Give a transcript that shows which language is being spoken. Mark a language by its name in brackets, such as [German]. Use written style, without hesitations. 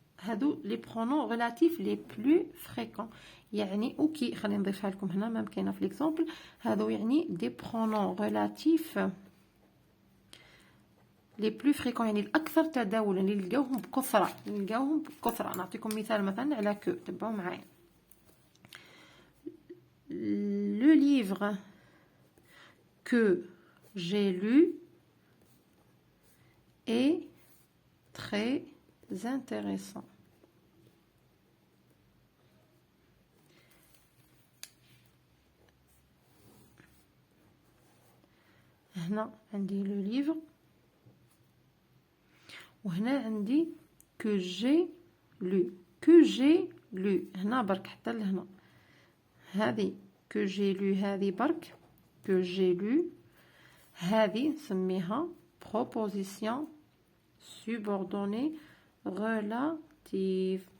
[Arabic] هادو لي برونون ريلاتيف لي بلو فريكون. يعني اوكي خلينا نضيفها لكم هنا ما كاينه في ليكزامبل. هادو يعني دي برونون ريلاتيف لي بلو فريكون يعني الاكثر تداولا اللي نلقاوهم بكثره. نعطيكم مثال مثلا على كو. تبعوا معايا. [French] le livre que j'ai lu est très intéressant. [Arabic] هنا عندي [French] le livre [Arabic] وهنا عندي [French] que j'ai lu [Arabic] هنا برك حتى لهنا. هذه [French] que j'ai lu [Arabic] هذه برك que j'ai lu. هذه نسميها [French] proposition subordonnée relative.